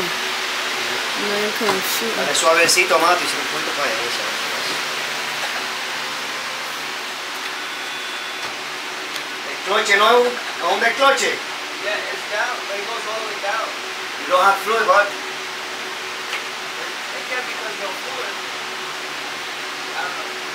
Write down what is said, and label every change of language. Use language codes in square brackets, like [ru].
[en] No, you're coming to shoot me. [es] Dale suavecito, Mati, si no cuento para eso. El cloche nuevo, ¿dónde el cloche? [en] Yeah, it's down, but it goes all the way down. You don't have fluid, bud. It can't be because no fluid. I don't know.